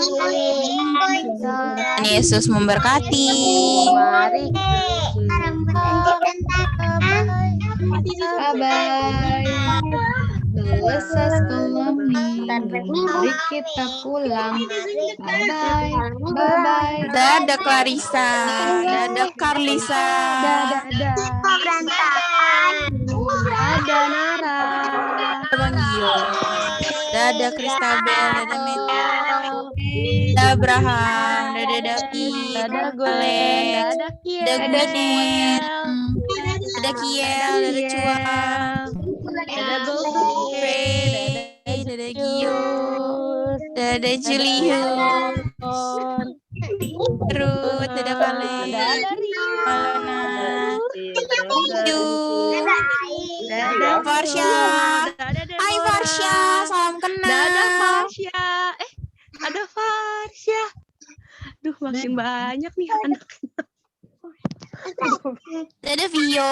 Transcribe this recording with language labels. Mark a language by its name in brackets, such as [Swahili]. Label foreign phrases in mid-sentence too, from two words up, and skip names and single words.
[Indonesian] Tuhan Yesus memberkati. Mari. Bye-bye. Selesai sekolah minggu, mari kita pulang. Bye-bye. Dadah Clarissa. Dadah Carlisa. Dadah. Dadah Nara. Bang Gio. Dadah Kristabel. Dadah Meta. Dadah Abraham. Dadah David. Dadah Gwen. Dadah Kiel. Dadah Gwenet. Dadah Kiel. Dadah Cua. Dadah Goldie. Dadah Gio. Dadah Juliu. Ruth. Dadah Kale. Dadah Rio. Malona. Yu. Dadah Farsya. Dadah Hai Farsya. Salam kenal. Dadah Farsya. Ada Farsya. Duh, makin banyak nih anaknya. Dadah Vio.